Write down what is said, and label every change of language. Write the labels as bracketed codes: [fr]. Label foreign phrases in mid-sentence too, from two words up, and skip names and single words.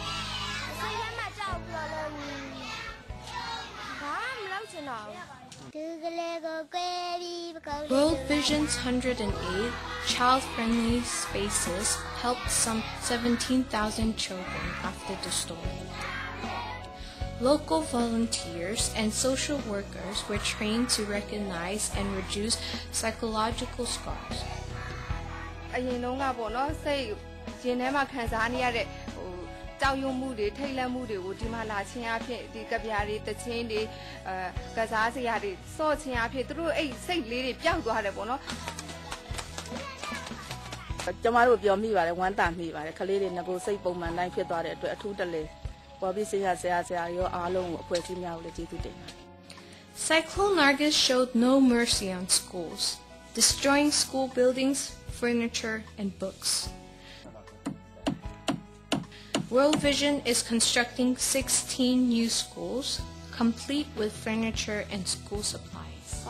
[en] World Vision's 108 child-friendly spaces helped some 17,000 children after the storm. Local volunteers and social workers were trained to recognize and reduce psychological scars. [my] အရင်တုန်းကပေါ့နော်စိတ်ရင်ထဲမှာခံစားနေရတဲ့ကြောက်ရွံ့မှုတွေထိတ်လန့်မှုတွေကိုဒီမှာလာချင်းအဖြစ်ဒီကဗျာတွေတခြင်းတွေကစားစရာတွေစော့ချင်းအဖြစ်သူတို့အဲ့စိတ်လေးတွေပျောက်သွားတယ်ပေါ့နော်ကျမတို့ပြောမိပါတယ်ဝမ်းသာမိပါတယ်ခလေးတွေငကိုစိတ်ပုံမှန်တိုင်းဖြစ်သွားတဲ့အတွက်အထူးတလဲပေါ်ပြီးဆရာရောအားလုံးကိုအဖွဲ့အစည်းများကိုလည်းကျေးဇူးတင်ပါတယ် [en] Cyclone Nargis showed no mercy on schools, destroying school buildings, furniture, and books. World Vision is constructing 16 new schools, complete with furniture and school supplies.